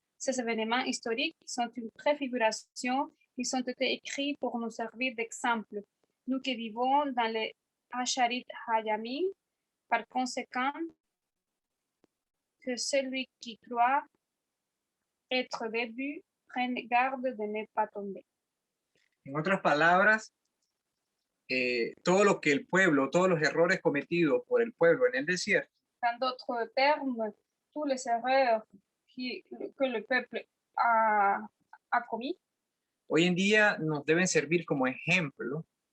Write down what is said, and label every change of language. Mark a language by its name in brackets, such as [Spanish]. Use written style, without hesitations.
[French] Ces événements historiques sont une préfiguration. Ils ont été écrits pour nous servir d'exemple. Nous qui vivons dans les Hasharit Hayamim, par conséquent, que celui qui croit être début prenne garde de ne pas tomber. [Spanish] En otras palabras, todo lo que el pueblo, todos los errores cometidos por el pueblo en el desierto, [French] En d'autres termes, tous les erreurs que le peuple a commis [Spanish] hoy en día nos deben servir como ejemplo